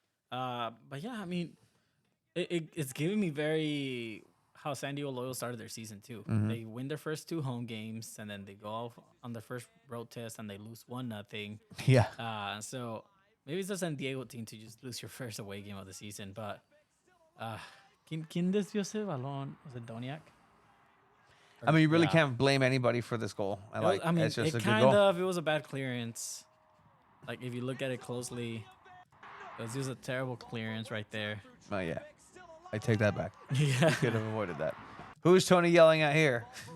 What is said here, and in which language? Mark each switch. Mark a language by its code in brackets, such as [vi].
[en] But yeah, I mean, it's giving me very how San Diego Loyal started their season too. Mm-hmm. They win their first 2 home games, and then they go off on their first road test and they lose 1-0. Yeah. So maybe it's the San Diego team to just lose your first away game of the season. [es] But ¿quién desvió ese balón? [en] Was it Doniak? I mean, you really can't blame anybody for this goal. It's just a good goal. It was a bad clearance. Like if you look at it closely, it was just a terrible clearance right there. Oh yeah, I take that back. Yeah. You could have avoided that. Who's Tony yelling at here?